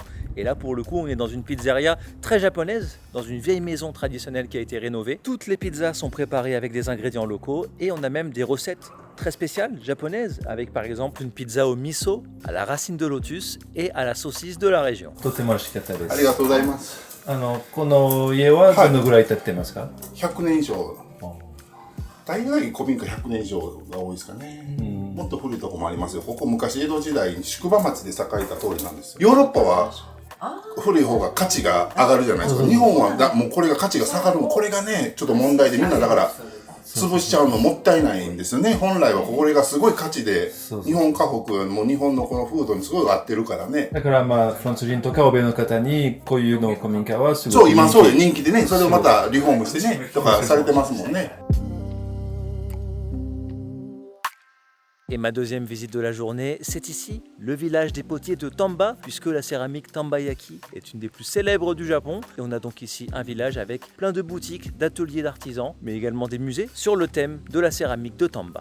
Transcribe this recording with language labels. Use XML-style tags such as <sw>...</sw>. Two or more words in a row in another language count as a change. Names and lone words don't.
<fr>Et là pour le coup on est dans une pizzeria très japonaise, dans une vieille maison traditionnelle qui a été rénovée. Toutes les pizzas sont préparées avec des ingrédients locaux et on a même des recettes très spéciales japonaises, avec par exemple une pizza au miso, à la racine de lotus et à la saucisse de la région.</fr> <ja>とても美味しかったでありがとうございます。す。この家はどのぐらい経ってますか？ 100年以上。大概古民家100年以上が多いですかね。もっと古いとこもありますよ。ここ昔江戸時代に宿場町で栄えた通りなんですよ。ヨーロッパは古い方が価値が上がるじゃないですか。日本はもうこれが価値が下がる。これがね、ちょっと問題でみんなだから潰しちゃうのもったいないんですよね。本来はこれがすごい価値で、日本家屋も日本のこの風土にすごい合ってるからね。だからまあフランス人とか欧米の方にこういうの古民家はすごいそう、今そうで人気でね、それをまたリフォームしてね、とかされてますもんね。</ja> <fr>Et ma deuxième visite de la journée, c'est ici, le village des potiers de Tamba, puisque la céramique Tambayaki est une des plus célèbres du Japon. Et on a donc ici un village avec plein de boutiques, d'ateliers d'artisans, mais également des musées sur le thème de la céramique de Tamba.</fr>